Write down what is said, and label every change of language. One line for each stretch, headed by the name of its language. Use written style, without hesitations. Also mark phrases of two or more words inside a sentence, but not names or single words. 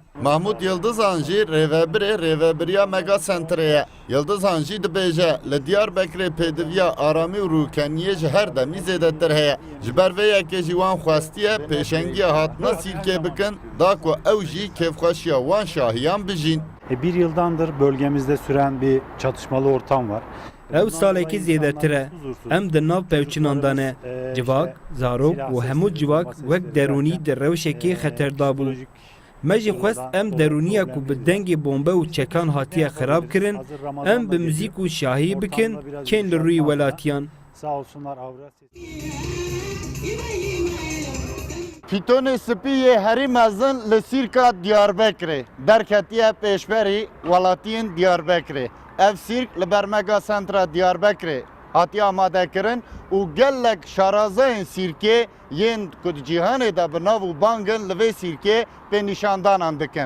Kurdish: Mahmud Yıldızan jî rêvebirê rêvebiriya Mega Centerê ye. Yıldızan jî dibêje li Diyarbekirê pêdiviya aramî û rûkeniyê ji her demî zêdetir heye. Ji ber vê yekê jî wan xwestiye pêşengiya hatina sîrkê bikin da ku ew jî kêfxweşiya wan şahiyan bijîn.
Turkish: Bir yıldandır bölgemizde süren bir çatışmalı ortam var.
Kurdish: Ew salekî zêdetir e. Em di nav pevçinan de civak, zarok û hemû civak wek derûnî di rewşekê xeterda bû. Me jî xwest em derûniya ku bi dengê bombe û çekan hatiye xirab kirin, em bi müzik û şahî bikin, kên li rûyî welatiyan.
Turkish: Sağ olsunlar Avrasya.
Kurdish: Pîtonê spî herî mezin li sîrka Diyarbekirê. Derketiye pêşberî welatiyên Diyarbekirê. Ev sîrk li ber Mega Centera Diyarbekirê hatiye amadekirin û gelek şarazeyên sîrkê yên ku di cîhanê de bi nav û bangin li vê sîrkê pê nîşandanan dikin.